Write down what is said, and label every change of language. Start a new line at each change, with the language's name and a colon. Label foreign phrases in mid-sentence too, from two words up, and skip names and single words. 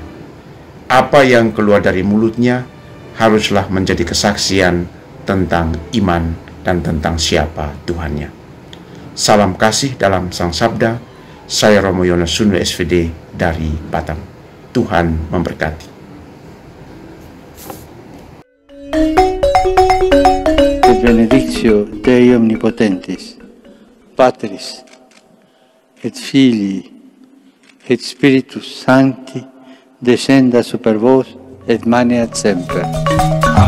Indonesian: Apa yang keluar dari mulutnya haruslah menjadi kesaksian tentang iman dan tentang siapa Tuhannya. Salam kasih dalam Sang Sabda. Saya Romo Yones Sunu SVD dari Batam. Tuhan memberkati.
Latin: Et benedictio Dei Omnipotentis, Patris, et Filii, et Spiritus Sancti, descenda super vos et maneat semper.